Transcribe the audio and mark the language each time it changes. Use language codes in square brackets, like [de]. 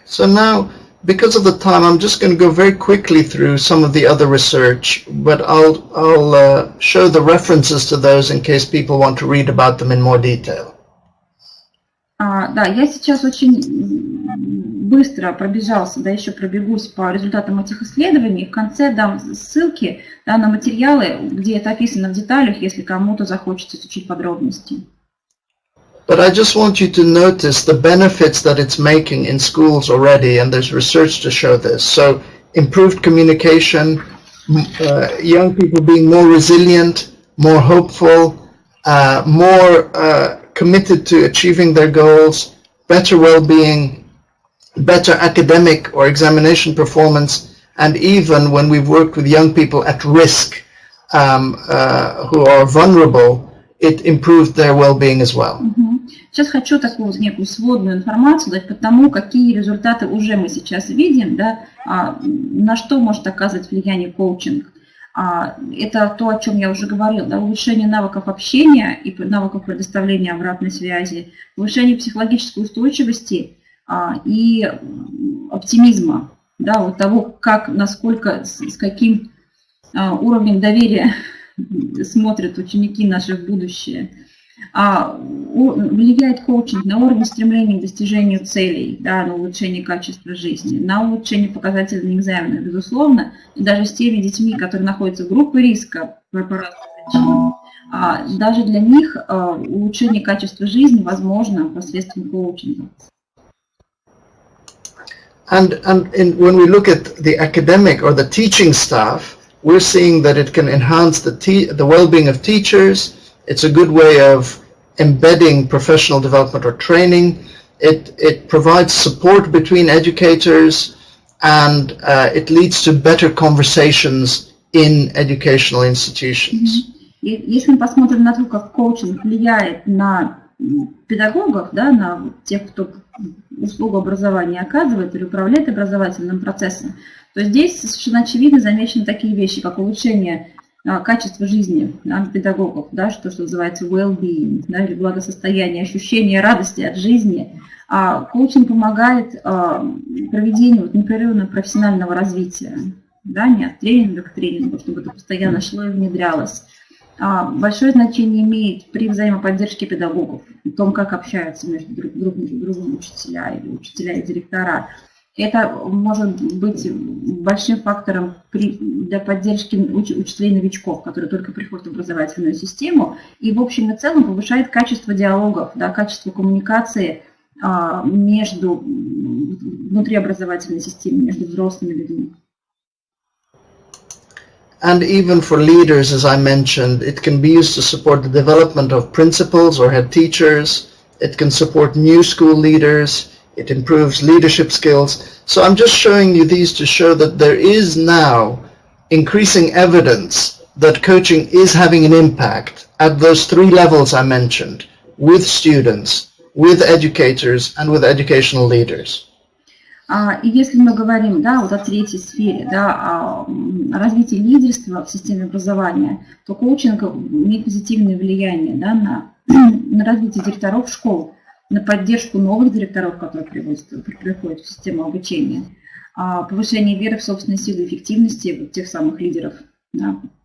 [en] So now, because of the time, I'm just going to go very quickly through some of the other research, but I'll show the references to those in case people want to read about them in more detail. [ru] Да, я сейчас очень быстро пробежался, да, еще пробегусь по результатам этих исследований. В конце дам ссылки, да, на материалы, где это описано в деталях, если кому-то захочется изучить подробности. [en] But I just want you to notice the benefits that it's making in schools already, and there's research to show this. So improved communication, young people being more resilient, more hopeful, more committed to achieving their goals, better well-being, better academic or examination performance, and even when we've worked with young people at risk who are vulnerable, it improved their well-being as well. [ru] Сейчас хочу такую вот некую сводную информацию дать по тому, какие результаты уже мы сейчас видим, да, на что может оказывать влияние коучинг. Это то, о чем я уже говорила, да, улучшение навыков общения и навыков предоставления обратной связи, улучшение психологической устойчивости и оптимизма, да, вот того, как, насколько, с каким уровнем доверия смотрят ученики наши в будущее. Влияет коучинг на уровень стремления к достижению целей, да, на улучшение качества жизни, на улучшение показателей на экзаменах, безусловно, и даже с теми детьми, которые находятся в группе риска по разным причинам, даже для них улучшение качества жизни возможно посредством коучинга. [en] When we look at the academic or the teaching staff, we're seeing that it can enhance the well-being of teachers. It's a good way of embedding professional development or training. It provides support between educators, and it leads to better conversations in educational institutions. [ru] Если мы посмотрим на то, как коучинг влияет на педагогов, да, на тех, кто услугу образования оказывает или управляет образовательным процессом, то здесь совершенно очевидно замечены такие вещи, как улучшение качества жизни педагогов, да, что называется well-being, да, или благосостояние, ощущение радости от жизни. Коучинг помогает проведению непрерывного профессионального развития, да, не от тренинга к тренингу, чтобы это постоянно шло и внедрялось. Большое значение имеет при взаимоподдержке педагогов, в том, как общаются между друг другом учителя и директора. Это может быть большим фактором для поддержки учителей-новичков, которые только приходят в образовательную систему, и в общем и целом повышает качество диалогов, да, качество коммуникации внутри образовательной системы, между взрослыми людьми. [en] And even for leaders, as I mentioned, it can be used to support the development of principals or head teachers. It can support new school leaders. It improves leadership skills. So I'm just showing you these to show that there is now increasing evidence that coaching is having an impact at those three levels I mentioned, with students, with educators, and with educational leaders. [ru] И если мы говорим, да, вот о третьей сфере, да, о развитии лидерства в системе образования, то коучинг имеет позитивное влияние, да, на развитие директоров школ, на поддержку новых директоров, которые приходят в систему обучения, повышение веры в собственные силы и эффективности тех самых лидеров. Да.